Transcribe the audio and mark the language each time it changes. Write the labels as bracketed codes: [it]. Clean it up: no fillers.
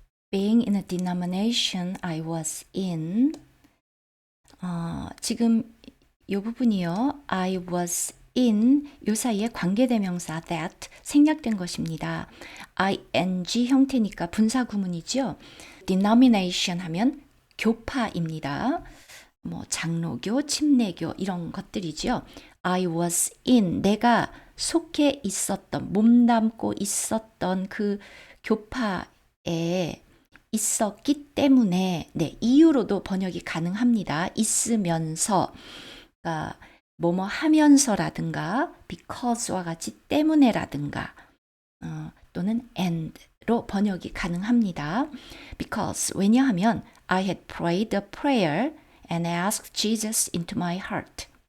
[en] Being in a denomination I was in. [ko] 지금 이 부분이요. [en] I was in [ko] 요 사이에 관계대명사 that 생략된 것입니다. ing 형태니까 분사 구문이죠. denomination 하면 교파입니다. 뭐 장로교, 침례교 이런 것들이죠. [en] I was in [ko] 내가 속해 있었던 몸담고 있었던 그 교파에 있었기 때문에 네, 이유로도 번역이 가능합니다. 있으면서 그러니까 뭐뭐 하면서라든가 because와 같이 때문에라든가 또는 and로 번역이 가능합니다. [en] Because [ko] 왜냐하면 [en] I had prayed a prayer and asked Jesus into my heart.